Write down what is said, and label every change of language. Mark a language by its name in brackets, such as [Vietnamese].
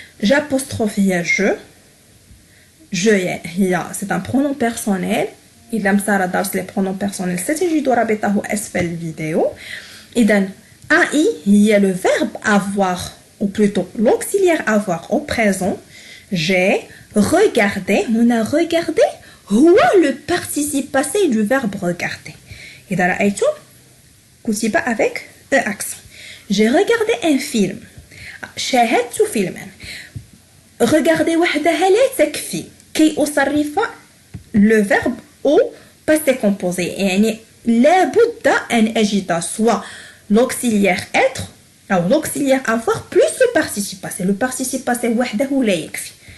[French] J'apostrophe je [Arabic] هي [French] c'est un pronom personnel. [Arabic] إذا مسار درس [French] les pronoms personnels [Arabic] ستجد رابطه أسفل الفيديو. إذن [French] AI [Arabic] هي [French] le verbe avoir ou plutôt l'auxiliaire avoir au présent. J'ai regardé. [Arabic] هنا [French] regardé [Arabic] هو [French] le participe passé du verbe regarder. [Arabic] إذا رأيتم كتب [French] avec un accent. J'ai regardé un film. [Arabic] شاهدت فيلما. [French] regarder [Arabic] وحدها لا تكفي كي أصرف [French] le verbe au passé composé. [Arabic] يعني لابد أن أجد [French] soit l'auxiliaire être [Arabic] أو [French] l'auxiliaire avoir plus le participe passé. [Arabic] le participe passé وحده لا يكفي.